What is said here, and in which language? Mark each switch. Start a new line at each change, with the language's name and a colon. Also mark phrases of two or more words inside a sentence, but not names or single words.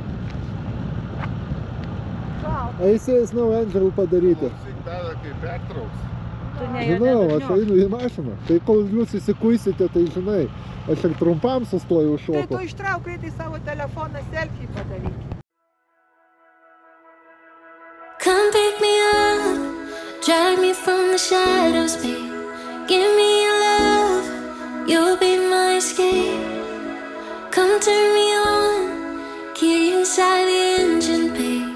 Lithuanian: Eisi
English: Snow Angel
Lithuanian: padaryti. Klausyk tave, kai pertrauks. Žinau, aš einu į mašiną. Tai kol jūs įsikuisite, tai žinai, aš ir trumpam sustojau Tai šoku. tu ištrauk greitai savo telefoną, selfie padaryk.
English: Come pick me up, drag me from the shadows, babe. Give me your love, you'll be my escape. Come turn me on, key inside the engine, babe.